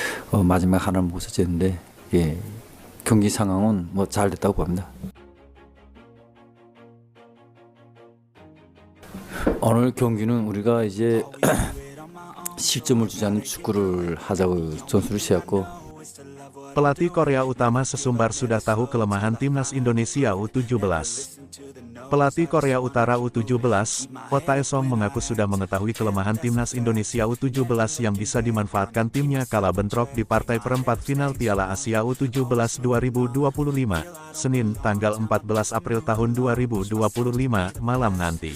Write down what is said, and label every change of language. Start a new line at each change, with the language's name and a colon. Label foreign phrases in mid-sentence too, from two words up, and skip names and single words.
Korean: 마지막 하나는 못 썼는데 예, 경기 상황은 뭐 잘 됐다고 봅니다. 오늘 경기는 우리가 이제 실점을 주지 않는 축구를 하자고 전술을 세웠고
Indonesian: Pelatih Korea Utama sesumbar sudah tahu kelemahan timnas Indonesia U17. Pelatih Korea Utara U17, Oh Tae-song mengaku sudah mengetahui kelemahan timnas Indonesia U17 yang bisa dimanfaatkan timnya kala bentrok di partai perempat final Piala Asia U17 2025, Senin, tanggal 14 April tahun 2025, malam nanti.